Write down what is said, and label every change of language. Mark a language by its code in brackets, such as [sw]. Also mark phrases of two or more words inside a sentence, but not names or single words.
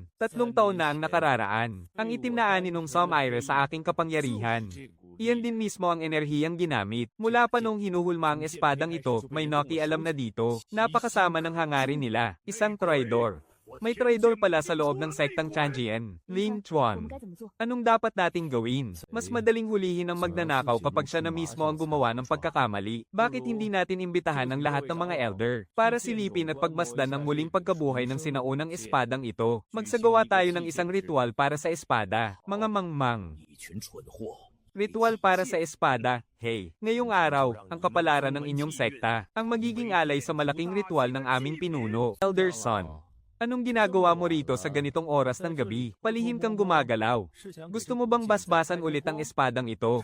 [tl] 3 taon na ang nakararaan. Ang itim na aninong sumaire sa aking kapangyarihan. Iyan din mismo ang enerhiyang ginamit. Mula pa nung hinuhulma ang espadang ito, may nakialam na dito. Napakasama ng hangarin nila. Isang traidor. May traidor pala sa loob ng sektang Tianjian. [zh] Lin 我们 Chuan. 该怎么做？ [tl] Anong dapat nating gawin? Mas madaling hulihin ang magnanakaw kapag siya na mismo ang gumawa ng pagkakamali. Bakit hindi natin imbitahan ang lahat ng mga elder para silipin at pagmasdan ang muling pagkabuhay ng sinaunang espadang ito? Magsagawa tayo ng isang ritual para sa espada, mga mangmang. [zh] 一群蠢货！ [tl] Ritual para sa espada. Hey, ngayong araw, ang kapalaran ng inyong sekta, ang magiging alay sa malaking ritual ng aming pinuno, Elder Son. Anong ginagawa mo rito sa ganitong oras ng gabi? Palihim kang gumagalaw. Gusto mo bang basbasan ulit ang espadang ito?